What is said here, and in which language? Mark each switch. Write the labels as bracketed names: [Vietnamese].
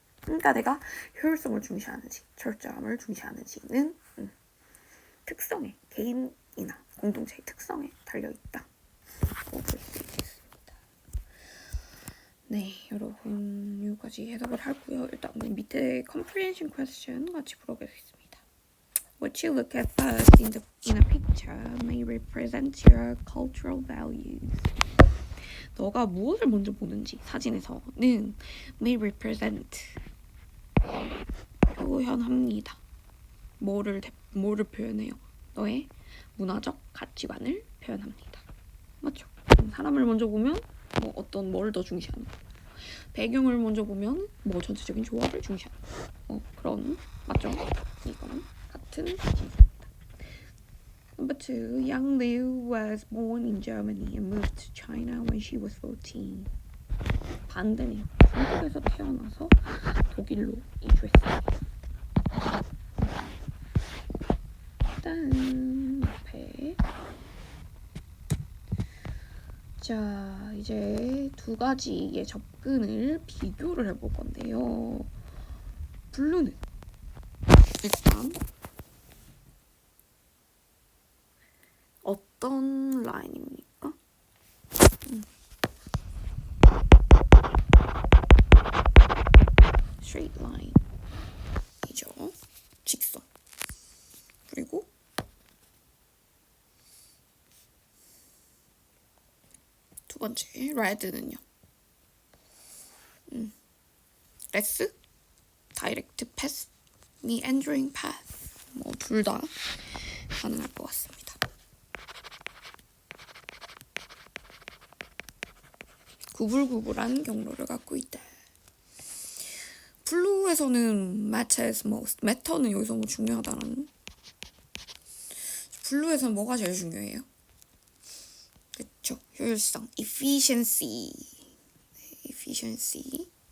[Korean] 그러니까 내가 효율성을 중시하는지 철저함을 중시하는지는 특성에, 개인이나 공동체의 특성에 달려있다. 볼 수 있겠습니다. 네, 여러분 여기까지 해석을 하고요. 일단 밑에 [English] comprehension question [Korean] 같이 풀어보겠습니다. [English] What you look at first in a picture may represent your cultural values. [Korean] 너가 무엇을 먼저 보는지 사진에서는 [English] may represent [Korean] 표현합니다. 뭐를 표현해요? 너의 문화적 가치관을 표현합니다. 맞죠? 사람을 먼저 보면 뭐 어떤 뭘 더 중시하는 거. 배경을 먼저 보면 뭐 전체적인 조합을 중시하는 거. 그런 맞죠? 이거는 같은 진술입니다. [English] Number 2. Yang Liu was born in Germany and moved to China when she was 14. [Korean] 반대네요. 중국에서 태어나서 독일로 이주했습니다. 일단 앞에 자, 이제 두 가지의 접근을 비교를 해볼 건데요. 블루는 일단 어떤 라인입니까? straight line이죠. 직선. 그리고 두 번째 red는요. [English] less direct path, meandering path. [Korean] 뭐 둘 다 가능할 것 같습니다. 구불구불한 경로를 갖고 있다. 블루에서는 [English] matters most. [Korean] matter는 여기서 뭐 중요하다라는. 블루에서는 뭐가 제일 중요해요? 그쵸, 효율성, efficiency. [English] efficiency.